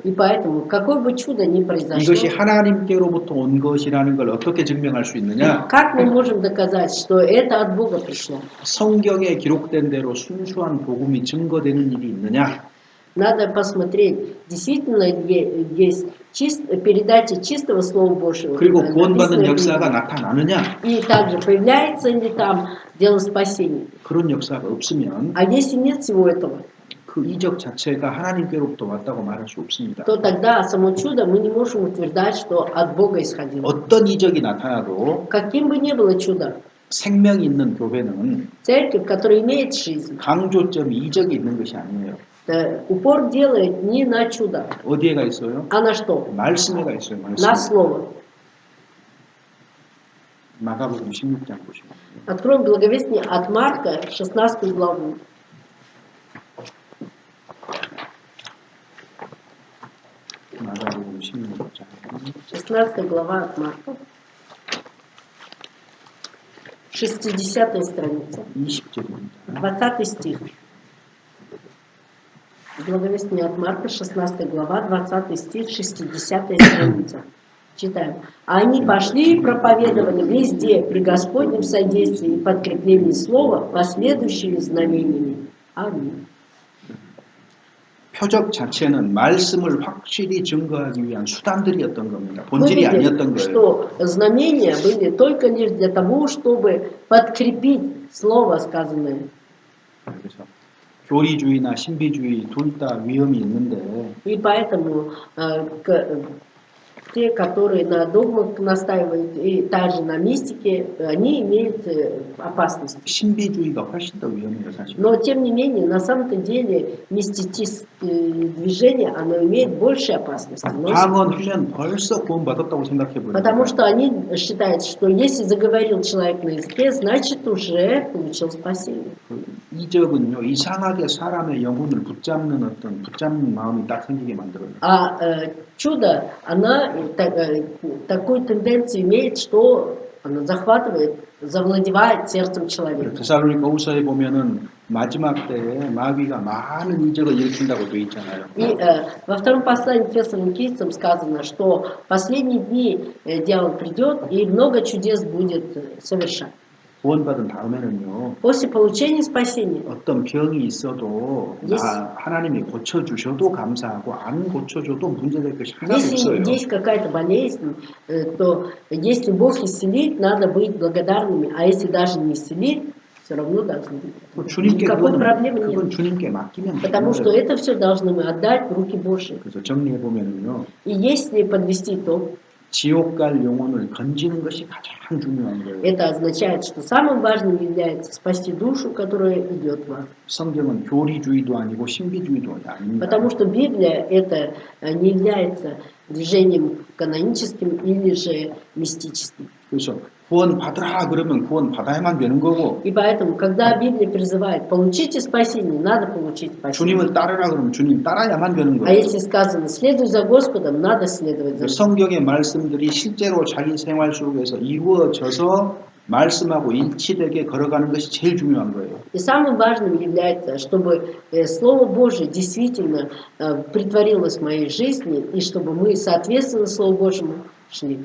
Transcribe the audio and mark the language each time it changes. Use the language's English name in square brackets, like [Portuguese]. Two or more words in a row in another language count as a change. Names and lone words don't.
[Russian] И поэтому, какое бы чудо ни произошло, [Korean] 이것이 하나님께로부터 온 것이라는 걸 어떻게 증명할 수 있느냐? [Russian] как мы можем доказать, что это от Бога пришло? [Korean] 성경에 기록된 대로 순수한 복음이 증거되는 일이 있느냐? [Russian] Надо посмотреть, действительно есть передача чистого Слова Божьего. [Korean] 그리고 구원받는 [Russian] написанное в [Korean] 역사가 [Russian] Библии. [Korean] 나타나느냐? [Russian] И также появляется ли там дело спасения. [Korean] 그런 역사가 없으면 [Russian] А если нет всего этого, [Korean] 그 이적 자체가 하나님께로부터 왔다고 말할 수 없습니다. [Russian] то тогда само чудо мы не можем утверждать, что от Бога исходило. [Korean] 어떤 이적이 나타나도 [Russian] Каким бы ни было чудо, [Korean] 생명이 있는 교회는 [Russian] церковь, которая имеет жизнь, [Korean] 강조점이 이적이 있는 것이 아니에요. [Russian] упор делает не на чудо, [Korean] 어디에가 있어요? [Russian] а на что? [Korean] 말씀에가 있어요. 말씀. [Russian] На слово. [Korean] 마가복음 16장 보시면 [Russian] Откроем благовестие от Марка, 16 главу. [Korean] 마가복음 16장 [Russian] 16 глава от Марка. 60-я страница, [Korean] 20절입니다. [Russian] 20 стих. Благовестие от Марка, 16 глава, 20 стих, 60-я страница. Читаем. А они пошли и проповедовали везде при Господнем содействии и подкреплении слова последующими знамениями. Аминь. [Korean] 표적 자체는 말씀을 확실히 증거하기 위한 수단들이었던 겁니다. [Russian] Мы [Korean] 본질이 [Russian] видим, [Korean] 아니었던 거예요. [Russian] что знамения были только лишь для того, чтобы подкрепить слово сказанное. [Korean] 그래서 교리주의나 신비주의 둘 다 위험이 있는데 [Russian] И поэтому те, которые на догмах настаивают, и также на мистике, они имеют опасность. [Korean] 신비주의가 훨씬 더 위험해요, 사실. [Russian] Но, тем не менее, на самом-то деле, мистическое движение, оно имеет больше опасности. [Korean] 방언하면 벌써 구원받았다고 생각해 [Russian] Потому [Korean] 버려요. [Russian] что они считают, что если заговорил человек на языке, значит уже получил спасение. [Korean] 이적은요, 이상하게 사람의 영혼을 붙잡는 마음이 딱 생기게 만들어요. [Russian] А чудо, она такую тенденцию имеет, что она захватывает, завладевает сердцем человека. [Korean] 데살로니가후서에 보면은 마지막 때에 마귀가 많은 이적을 일으킨다고 돼 있잖아요. [Russian] И во втором послании к Фессалоникийцам сказано, что в последние дни дьявол придет и много чудес будет совершать. [Korean] 구원받은 다음에는요. [Russian] После получения спасения, [Korean] 어떤 병이 있어도 하나님이 고쳐주셔도 감사하고 안 고쳐줘도 문제될 것이 하나도 없어요. [Russian] если есть какая-то болезнь, то если Бог исцелит, надо быть благодарными, а если даже не исцелит, все равно должны быть. Никакой проблемы нет. [Korean] 그건 주님께 맡기면 [Russian] Потому что это все должны мы отдать в руки Божьи. [Korean] 그래서 정리해 보면은요. [Russian] И если подвести итог, [Korean] 지옥 갈 영혼을 건지는 것이 가장 중요한 거예요. [Russian] это означает, что самым важным является спасти душу, которая идет в ад. [Korean] 성경은 교리주의도 아니고 신비주의도 아닙니다. [Russian] Потому что Библия это не является движением каноническим или же мистическим. [Korean] 그래서 구원 받으라 그러면 구원 받아야만 되는 거고. [Russian] И поэтому, когда Библия призывает получите спасение, надо получить спасение. [Korean] 주님을 따르라 그러면 주님 따라야만 되는 [Russian] А [Korean] 거예요. [Russian] если сказано следуй за Господом, надо следовать за Ним. [Korean] 성경의 말씀들이 실제로 자기 생활 속에서 이루어져서 말씀하고 일치되게 걸어가는 것이 제일 중요한 거예요. [Russian] И самым важным является, чтобы Слово Божие действительно притворилось в моей жизни, и чтобы мы, соответственно Слову Божьему, шли.